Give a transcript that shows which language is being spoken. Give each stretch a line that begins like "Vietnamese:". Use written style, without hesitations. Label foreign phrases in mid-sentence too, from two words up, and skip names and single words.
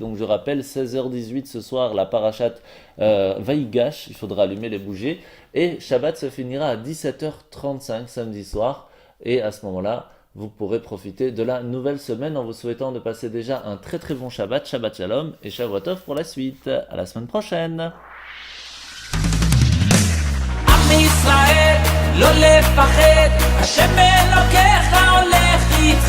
French: Donc je rappelle 16h18 ce soir la parashat Vaïgash, il faudra allumer les bougies. Et Shabbat se finira à 17h35 samedi soir et à ce moment-là, vous pourrez profiter de la nouvelle semaine en vous souhaitant de passer déjà un très très bon Shabbat,
Hebrew: שבת שלום
French: et
Hebrew: שבוע טוב
French: pour la suite. À la semaine prochaine.
Hebrew: עם ישראל, לא לפחד, השם אלוקיך הולך איתך.